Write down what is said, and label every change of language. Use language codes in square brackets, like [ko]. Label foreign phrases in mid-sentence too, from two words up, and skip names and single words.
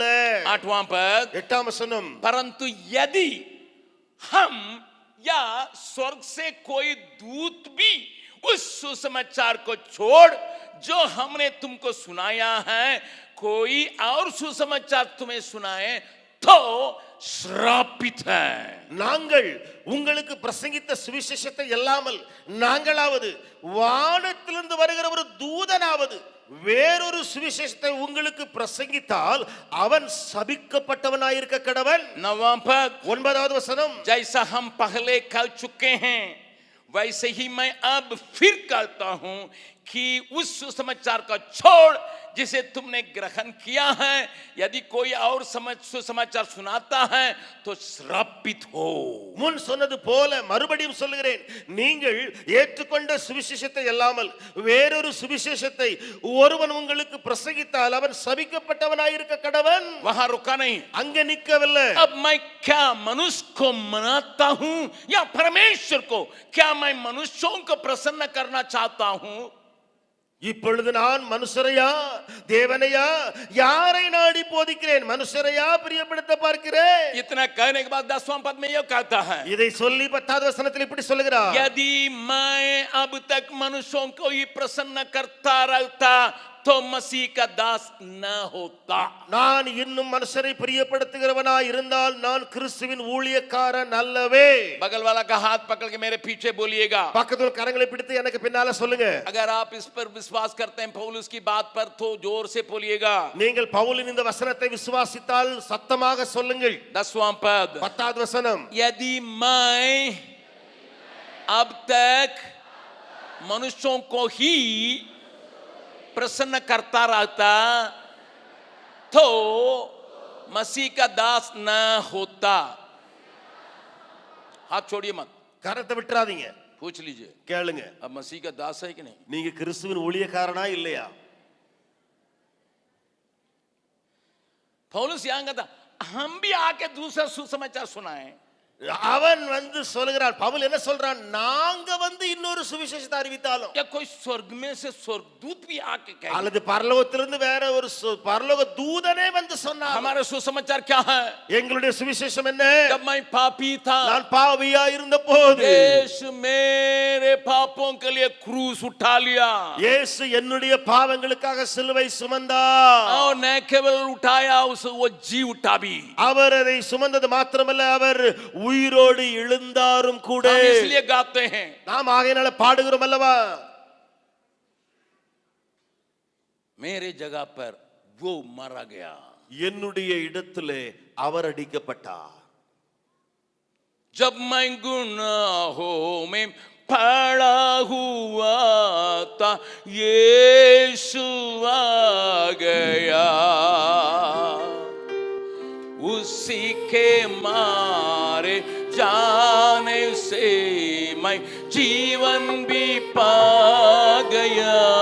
[hi] 8वां पद, [ta] 8ஆம் வசனம், [hi] परंतु यदि हम या स्वर्ग से कोई दूत भी उस सुसमाचार को छोड़ जो हमने तुमको सुनाया है, कोई और सुसमाचार तुम्हें सुनाए तो श्रापित है. [ta] நாங்கள் உங்களுக்கு பிரசங்கித்த சுவிசேஷத்தை அல்லாமல் நாங்களாவது வானத்திலிருந்து வருகிற ஒரு தூதனாவது வேறொரு சுவிசேஷத்தை உங்களுக்கு பிரசங்கித்தால் அவன் சபிக்கப்பட்டவனாயிருக்க கடவன். [hi] 9वां पद, [ta] 9வது வசனம், [hi] जैसा हम पहले कह चुके हैं वैसे ही मैं अब फिर कहता हूं कि उस सुसमाचार का छोड़ जिसे तुमने ग्रहण किया है, यदि कोई और सुसमाचार सुनाता है तो श्रापित हो। [ta] முன் சொன்னது போல மறுபடியும் சொல்லுகிறேன், நீங்கள் ஏற்றுக்கொண்ட சுவிசேஷத்தை அல்லாமல் வேறொரு சுவிசேஷத்தை ஒருவன் உங்களுக்கு பிரசங்கித்தால் அவன் சபிக்கப்பட்டவனாயிருக்க கடவன். [hi] वहां रुका नहीं, [ta] அங்க நிக்கவில்லை. [hi] अब मैं क्या मनुष्य को मनाता हूं या परमेश्वर को? क्या मैं मनुष्यों को प्रसन्न करना चाहता हूं? [ta] இப்பொழுது நான் மனுஷரையா தேவனையா யாரை நாடி போதிக்கிறேன்? மனுஷரையா பிரியப்படுத்த பார்க்கிறேன்? [hi] इतना कहने के बाद 10वां पद में यह कहता है, [ta] இதை சொல்லி 10வது வசனத்தில் இப்படி சொல்லுகிறார், [hi] यदि मैं अब तक मनुष्यों को ही प्रसन्न करता रहता तो मसीह का दास न होता। [ta] நான் இன்னும் மனுஷரை பிரியப்படுத்துகிறவனாய் இருந்தால் நான் கிறிஸ்துவின் ஊழியக்காரன் அல்லவே. [hi] बगल वाला का हाथ पकड़ के मेरे पीछे बोलिएगा। [ta] பக்கத்துல கரங்களை பிடித்து எனக்கு பின்னால சொல்லுங்க. [hi] अगर आप इस पर विश्वास करते हैं पौलुस की बात पर तो जोर से बोलिएगा। [ta] நீங்கள் பவுலின் இந்த வசனத்தை விசுவாசித்தால் சத்தமாக சொல்லுங்கள். [hi] 10वां पद, [ta] 10வது வசனம், [hi] यदि मैं अब तक मनुष्यों को ही प्रसन्न करता रहता तो मसीह का दास न होता। हाथ छोड़िए मत, [ta] கரத்தை விட்டுறாதீங்க. [hi] पूछ लीजिए [ta] கேளுங்க, [hi] अब मसीह का दास है कि नहीं? [ta] நீங்க கிறிஸ்துவின் ஊழியக்காரனா இல்லையா? [hi] पौलुस यहां कहता हम भी आके दूसरा सुसमाचार सुनाएं। [ta] அவன் வந்து சொல்லுகிறான், பவுல் என்ன சொல்றான், நாங்க வந்து இன்னொரு சுவிசேஷத்தை அறிவித்தாலும், [hi] या कोई स्वर्ग में से स्वर्गदूत भी आके कहे, [ta] அல்லது பரலோகத்திலிருந்து வேற ஒரு பரலோக தூதனே வந்து சொன்னான், [hi] हमारा सुसमाचार क्या है? [ta] எங்களுடைய சுவிசேஷம் என்ன? [hi] जब मैं पापी था, [ta] நான் பாவியா இருந்தபோது [hi] यीशु मेरे पापों के लिए क्रूस उठा लिया, [ta] இயேசு என்னுடைய பாவங்களுக்காக சிலுவை சுமந்தார். [hi] और न केवल उठाया उस वो जी उठा भी। [ta] அவர் அதை சுமந்தது மாத்திரமல்ல, அவர் உயிரோடு எழுந்தாரும் கூட. [hi] हम इसलिए गाते हैं, [ta] நாம் ஆகையினால பாடுகிறோம் அல்லவா, [hi] मेरे जगह पर वो मारा गया, [ta] என்னுடைய இடத்திலே அவர் அடிக்கப்பட்டார். [hi] जब मैं गुनाहों में पड़ा हुआ था यीशु आ गया, उसी के मारे जाने से मैं जीवन भी पा गया।